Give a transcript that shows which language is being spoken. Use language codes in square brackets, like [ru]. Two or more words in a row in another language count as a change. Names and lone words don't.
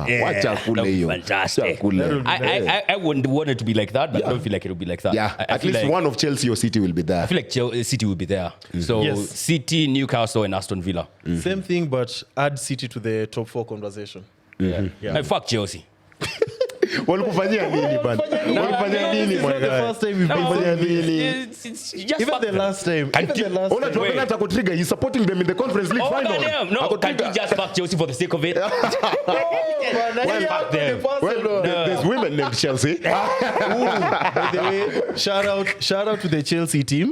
[en] Fantastic. I wouldn't want it to be like that, but I don't feel like it will be like that. Yeah, at least one of Chelsea or City will be there. I feel like City will be there. So City, Newcastle, and Aston Villa. Same thing, but add City to the top 4 conversation. Fuck Chelsea. [sw] Walikufanyia nini bana? Walikufanyia nini mwana? [en] Even the last time. [sw] Ona Jovena atakutrigger. [en] He's supporting them in the Conference League final. No, can't you just fuck Chelsea for the sake of it? Fuck them. Well, there's women named Chelsea. By the way, shout out to the Chelsea team.